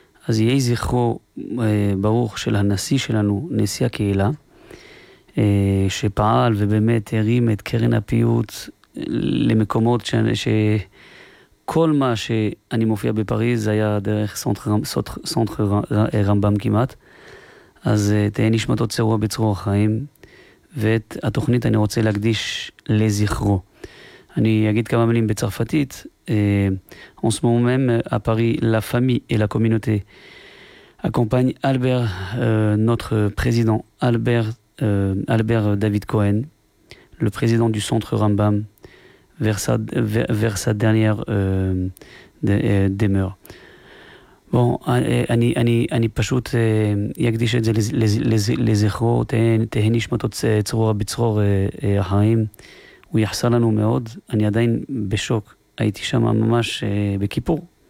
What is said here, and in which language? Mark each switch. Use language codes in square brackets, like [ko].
[he] אז יהיה זכרו ברוך של הנשיא שלנו, נשיא הקהילה, שפעל ובאמת הרים את קרן הפיוט למקומות שכל מה שאני מופיע בפריז זה היה דרך סנטר רמב״ם כמעט. אז תהיה נשמתו צרורה בצרור החיים, ואת התוכנית אני רוצה להקדיש לזכרו. אני אגיד כמה מילים בצרפתית. [fr] En ce moment même à Paris, la famille et la communauté accompagnent Albert, notre président Albert David Cohen, le président du centre Rambam, vers sa dernière demeure. [he] Bon, אני פשוט יקדיש את זה לזכרו, תהיה נשמתו צרורה בצרור החיים. הוא יחסר לנו מאוד, אני עדיין בשוק. הייתי שם ממש בכיפור.